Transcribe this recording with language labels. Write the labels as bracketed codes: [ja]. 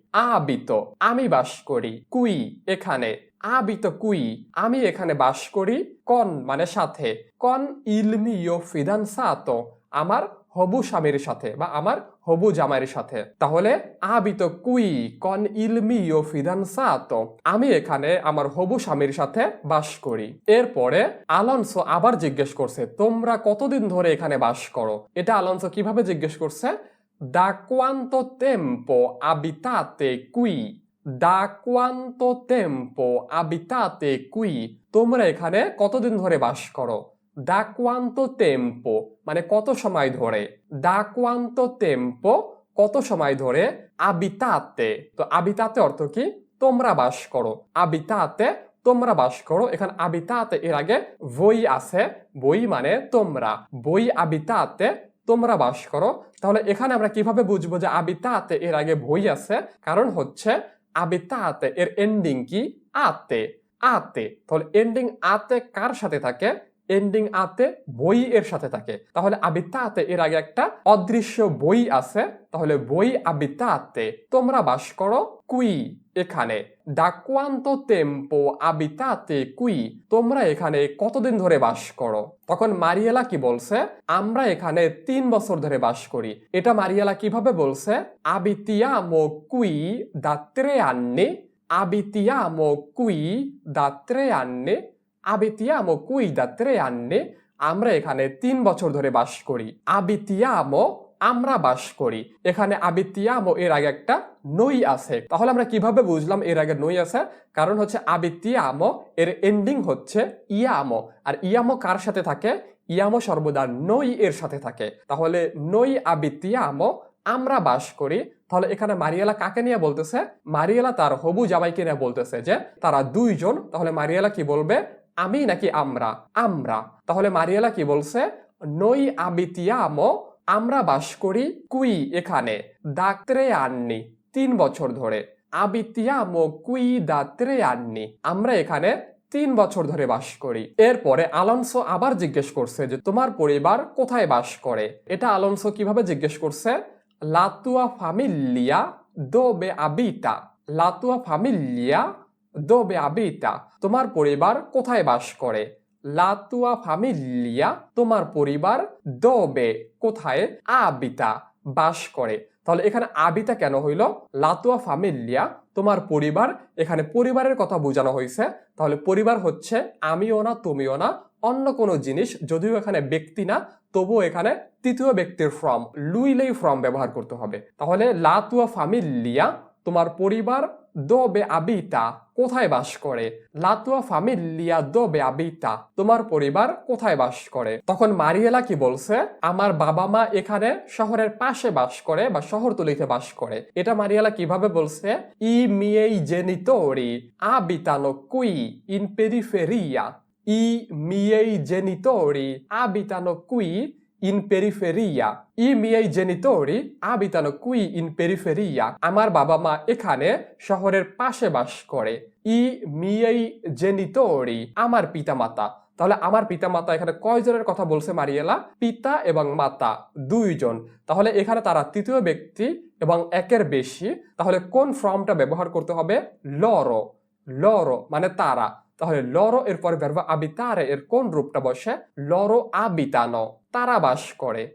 [bn] আবিতো আমি বাস করি, কুই এখানে, [it] আবিতো কুই [bn] আমি এখানে বাস করি, কন মানে সাথে, [it] কন ইল মিও ফিদানসাতো [bn] আমার হবু স্বামীর সাথে বা আমার হবু জামাইয়ের সাথে। তাহলে [it] আবিতো কুই কন ইল মিও ফিদানসাতো, [bn] আমি এখানে আমার হবু স্বামীর সাথে বাস করি। এরপরে আলোনসো আবার জিজ্ঞেস করছে তোমরা কতদিন ধরে এখানে বাস করো। এটা আলোনসো কিভাবে জিজ্ঞেস করছে? [it] Da quanto tempo abitate qui? Da quanto tempo abitate qui? [bn] তোমরা এখানে কতদিন ধরে বাস করো। [it] Da quanto tempo [bn] মানে কত সময় ধরে। [it] Da quanto tempo [bn] কত সময় ধরে। abitate, তো abitate অর্থ কি? তোমরা বাস করো। abitate তোমরা বাস করো। এখানে abitate এর আগে voi আছে, voi মানে তোমরা, [it] voi abitate [bn] তোমরা বাস করো। তাহলে এখানে আমরা কিভাবে বুঝবো যে আবিতাতে এর আগে ভই আছে? কারণ হচ্ছে আবিতাতে এর এন্ডিং কি? আতে, আতে। তাহলে এন্ডিং আতে কার সাথে থাকে? এন্ডিং আতে বই এর সাথে থাকে। তাহলে আবিতাতে এর আগে একটা অদৃশ্য বই আছে, তাহলে [it] বই আবিতাতে [bn] তোমরা বাস করো কুই এখানে। [it] Da quanto tempo abitate qui? [bn] তোমরা এখানে কতদিন ধরে বাস করো। তখন মারিয়েলা কি বলছে? আমরা এখানে 3 বছর ধরে বাস করি। এটা মারিয়েলা কিভাবে বলছে? [it] Abitiamo qui da 3 anni, abitiamo qui da 3 anni, abitiamo qui da 3 anni, [bn] আমরা এখানে 3 বছর ধরে বাস করি। abitiamo আমরা বাস করি। এখানে abitiamo এর আগে একটা নই আছে। তাহলে আমরা কিভাবে বুঝলাম এর আগে নই আছে? কারণ হচ্ছে abitiamo এর এন্ডিং হচ্ছে iamo, আর iamo কার সাথে থাকে? iamo সর্বদা নই এর সাথে থাকে। তাহলে [it] নই abitiamo [bn] আমরা বাস করি। তাহলে এখানে মারিয়েলা কাকে নিয়ে বলতেছে? মারিয়েলা তার হবু জামাইকে নিয়ে বলতেছে যে তারা দুইজন। তাহলে মারিয়েলা কি বলবে? আমি নাকি আমরা? আমরা। তাহলে মারিয়েলা কি বলছে? [it] নই abitiamo [bn] আমরা বাস করি কুই এখানে, [it] da 3 anni [bn] 3 বছর ধরে। [it] abitiamo qui da 3 anni [bn] আমরা এখানে 3 বছর ধরে বাস করি। এরপরে আলোনসো আবার জিজ্ঞেস করছে যে তোমার পরিবার কোথায় বাস করে। এটা আলোনসো কিভাবে জিজ্ঞেস করছে? [it] La tua famiglia dove abita? La tua famiglia dove abita? [bn] তোমার পরিবার কোথায় বাস করে। [it] La tua famiglia [bn] তোমার পরিবার, dove কোথায়, abita বাস করে। তাহলে এখানে আবিতা কেন হইল? [it] La tua famiglia [bn] তোমার পরিবার, এখানে পরিবারের কথা বোঝানো হয়েছে। তাহলে পরিবার হচ্ছে আমিও না তুমিও না অন্য কোনো জিনিস, যদিও এখানে ব্যক্তি না তবুও এখানে তৃতীয় ব্যক্তির ফর্ম লুইলেই ফর্ম ব্যবহার করতে হবে। তাহলে [it] La tua famiglia [bn] তোমার পরিবার, [it] dove abita [bn] কোথায় বাস করে। [it] La tua famiglia dove abita [bn] তোমার পরিবার কোথায় বাস করে। তখন মারিয়েলা কি বলছে? আমার বাবা মা এখানে শহরের পাশে বাস করে বা শহরতলিতে বাস করে। এটা মারিয়েলা কিভাবে বলছে? [it] I miei genitori abitano qui in periferia, i miei genitori abitano qui in periferia, i miei genitori abitano qui in periferia [bn] আমার বাবা মা এখানে শহরের পাশে বাস করে। [it] i miei genitori [bn] আমার পিতামাতা। তাহলে আমার পিতামাতা এখানে কয়জনের কথা বলছে মারিয়েলা? পিতা এবং মাতা দুইজন। তাহলে এখানে তারা তৃতীয় ব্যক্তি এবং একের বেশি। তাহলে কোন ফর্মটা ব্যবহার করতে হবে? লরো, লরো মানে তারা। তাহলে লরো এরপরে ভার্ব আবিতারে এর কোন রূপটা বসে? [it] লরো আবিতানো, [bn] তারা বাস করে।